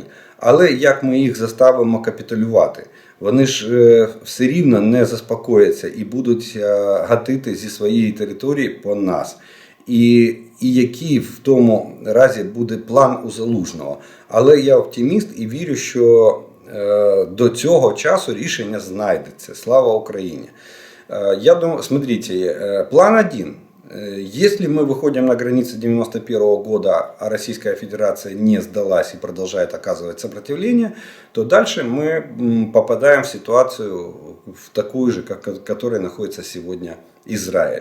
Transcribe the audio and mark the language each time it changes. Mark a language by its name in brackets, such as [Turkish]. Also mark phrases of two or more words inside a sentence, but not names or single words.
[Ukrainian] Але як ми їх заставимо капітулювати? Вони ж все рівно не заспокояться і будуть гатити зі своєї території по нас. І який в тому разі буде план у Залужного. Але я оптиміст і вірю, що до цього часу рішення знайдеться. Слава Україні! Я думаю, [Russian] смотрите, план один. Если мы выходим на границы 1991 года, а Российская Федерация не сдалась и продолжает оказывать сопротивление, то дальше мы попадаем в ситуацию в такую же, в которой находится сегодня Израиль.